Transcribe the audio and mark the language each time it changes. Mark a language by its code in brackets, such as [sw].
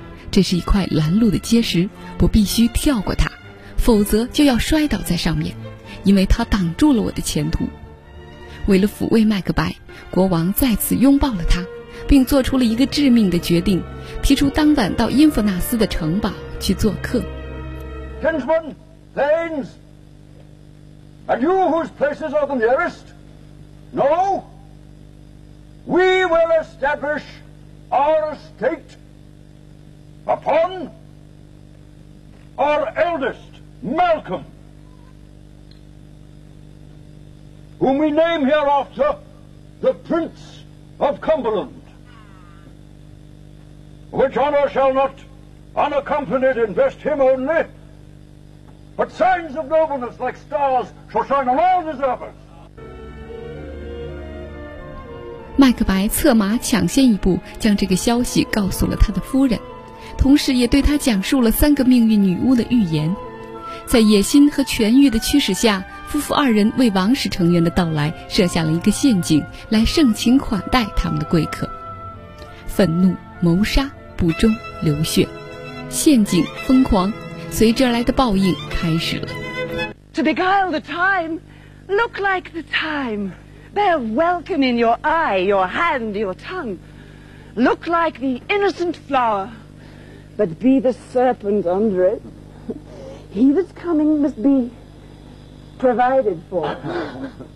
[zh] 这是一块拦路的结石，我必须跳过它，否则就要摔倒在上面，因为它挡住了我的前途。为了抚慰麦克白，国王再次拥抱了他，并做出了一个致命的决定，提出当晚到因弗纳斯的城堡去做客。 [en] Gentlemen, Thanes, and you whose places are the nearest, No, we will establish our estate upon our eldest, Malcolm, whom we name hereafter the Prince of Cumberland. Which honor shall not unaccompanied invest him only, but signs of nobleness like stars shall shine on all deservers. [zh] 麦克白策马抢先一步将这个消息告诉了他的夫人，同时也对他讲述了三个命运女巫的预言。在野心和权欲的驱使下，夫妇二人为王室成员的到来设下了一个陷阱，来盛情款待他们的贵客。愤怒、谋杀、不忠、流血、陷阱、疯狂，随之而来的报应开始了。 [en] To beguile the time, look like the time. Bear welcome in your eye, your hand, your tongue. Look like the innocent flower, but be the serpent under it. He that's coming must be provided for.